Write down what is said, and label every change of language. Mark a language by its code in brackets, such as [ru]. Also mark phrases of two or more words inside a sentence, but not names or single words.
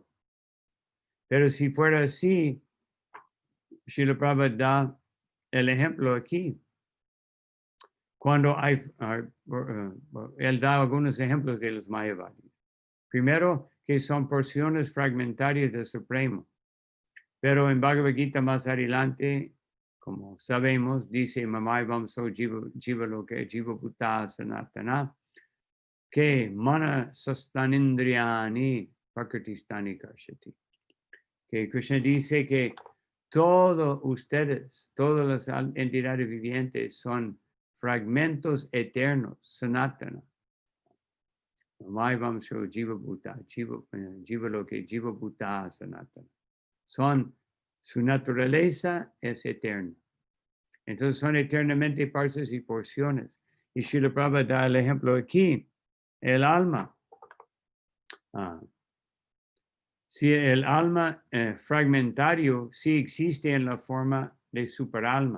[es] Pero si fuera así, Srila Prabhupada da el ejemplo aquí. Cuando él da algunos ejemplos de los Mayavadis. Primero, que son porciones fragmentarias del Supremo. Pero en Bhagavad Gita más adelante, como sabemos, dice [sa] Mamai Vamso Jiva Loke Jiva Bhuta Sanatana, [es] que [sa] Mana Sastanindriyani Prakritistani Karshati. [es] Que Krishna dice que todos ustedes, todas las entidades vivientes son fragmentos eternos, Sanatana. [sa] Mamai Vamso Jiva Bhuta, Jiva Loke Jiva Bhuta Sanatana. [es] Su naturaleza es eterna. Entonces son eternamente partes y porciones. Y Srila Prabhupada da el ejemplo aquí, el alma. Si el alma fragmentario sí existe en la forma de superalma.